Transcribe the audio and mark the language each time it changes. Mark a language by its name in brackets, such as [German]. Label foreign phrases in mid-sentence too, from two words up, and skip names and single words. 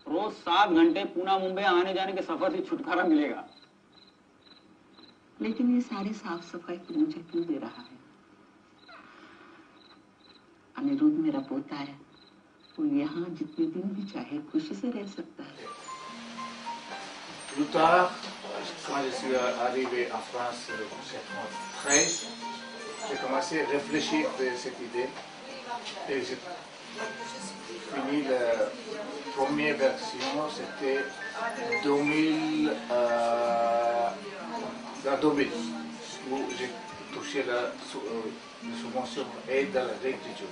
[Hindi] रोज 7 घंटे पूना मुंबई आने जाने के सफर से छुटकारा मिलेगा। लेकिन ये सारी साफ सफाई तो मुझे क्यों दे रहा है? अनिरुद्ध मेरा पोता है, वो यहाँ जितने दिन भी चाहे खुशी से रह सकता है। [French] Plus tard, quand je suis arrivé en France en 1913, j'ai commencé à réfléchir de cette idée et j'ai fini la première version, c'était 2000, dans 2000, où j'ai touché la subvention aide à la réécriture.